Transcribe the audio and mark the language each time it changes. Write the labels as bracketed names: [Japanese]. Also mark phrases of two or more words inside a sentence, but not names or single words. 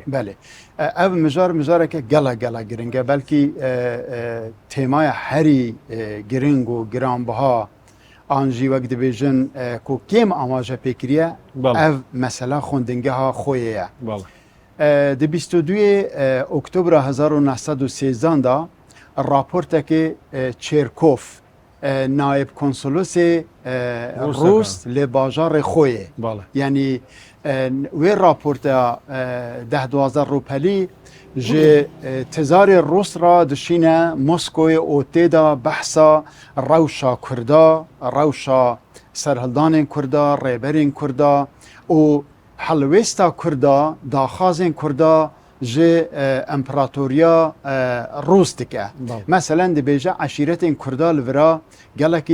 [Kurdish] بەێ ئەو مژارێکە گەڵە گرنگە بەلکی تێمایە هەری گرنگ و گرانبها ئانژی وەک دەبێژن کۆ کێم ئاماژە پێکریە ئەو مەسەلا خوندنگەها خۆیەیە. د 22 اکتبر 1913 دا راپورتکی چرکوف نایب کنسولوس روس لباجار خویه یعنی وی راپورت 10-12 روپلی جه تزار روس را دشینه مسکوی اوتی دا بحثا روشا کردا روشا سرهلدان کردا ریبرین کردا و حلویستا کردا داخازین کردا جه امپراتوریا روس دکه مثلا دی بیجه عشیرتین کردا لورا گلکی